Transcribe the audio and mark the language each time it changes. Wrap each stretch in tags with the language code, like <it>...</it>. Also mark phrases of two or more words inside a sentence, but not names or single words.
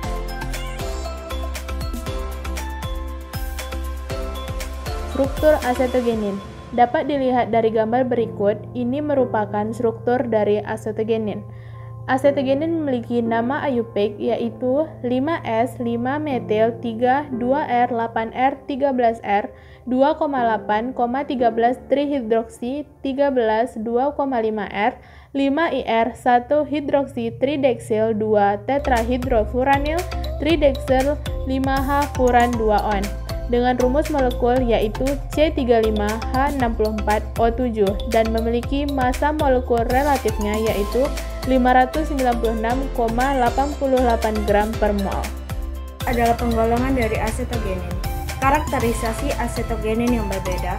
<id>Struktur asetogenin dapat dilihat dari gambar berikut. Ini merupakan struktur dari asetogenin. Asetogenin memiliki nama IUPAC yaitu 5S, 5-metil, 3, 2R, 8R, 13R, 2,8, 13 trihidroksi, 13, 2,5R, 5IR, 1 hidroksi trideksil, 2 tetrahidrofuranil, trideksil, 5H furan 2-on. Dengan rumus molekul yaitu C35H64O7 dan memiliki massa molekul relatifnya yaitu 596,88 gram per mol. Adalah penggolongan dari asetogenin. Karakterisasi asetogenin yang berbeda.</id>